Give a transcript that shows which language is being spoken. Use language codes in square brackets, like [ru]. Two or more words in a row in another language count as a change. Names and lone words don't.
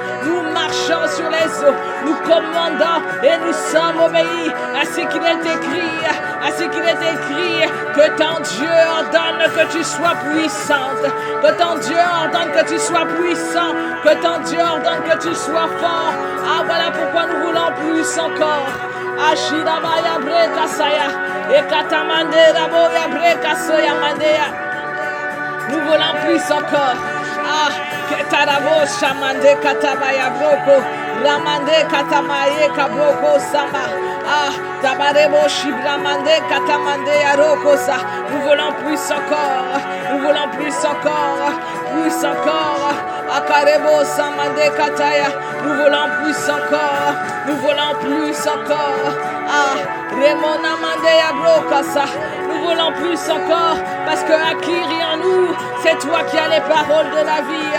[fr] Nous marchons sur les eaux, nous commandons et nous sommes obéis à ce qu'il est écrit, que ton Dieu ordonne que tu sois puissante, que ton Dieu ordonne que tu sois puissant, que ton Dieu ordonne que tu sois fort. Voilà pourquoi nous voulons plus encore. Ashidabaya Brekasaya, Ekatamandera Boya Brekasoya Mandea. Nous voulons plus encore. Ketarabo Shamande Katabaya Broko, Ramande Katamaye Kabroko Sama. Tabarebo Shibramande Katamande Arokosa. Nous voulons plus encore. Nous voulons plus encore. Plus encore. Akarebo Samande Kataya. Nous voulons plus encore. Nous voulons plus encore. Remona Mandea Brokasa. Nous voulons plus encore, parce que acquis en nous, c'est toi qui as les paroles de la vie.